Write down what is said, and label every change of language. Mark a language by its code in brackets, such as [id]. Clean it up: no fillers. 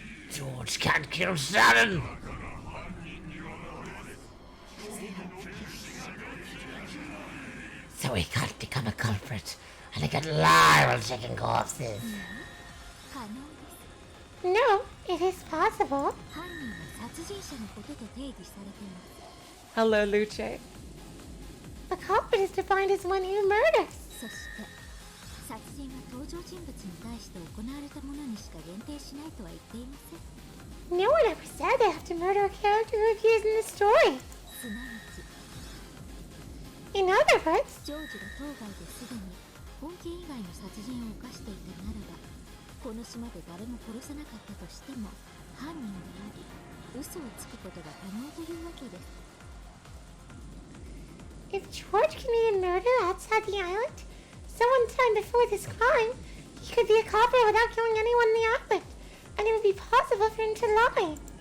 [en] George can't kill Sharon. So he can't become a culprit, and he can lie while checking corpses. [ja] 可能です [en] No, it is possible. [ja] 犯人は殺人者のことと定義されています [en] Hello, Luce. A culprit is defined as one who murders. [ja] そして殺人は登場人物に対して行われたものにしか限定しないとは言っていません [en] No one ever said they have to murder a character who appears in the story. [ja] すなわち [en] In other words, [ja] ジョージが当該ですでに本件以外の殺人を犯していたならばこの島で誰も殺さなかったとしても犯人であり嘘をつくことが可能というわけです [en] if George committed murder outside the island, someone time before this crime, he could be a culprit without killing anyone in the island, and it would be possible for him to lie.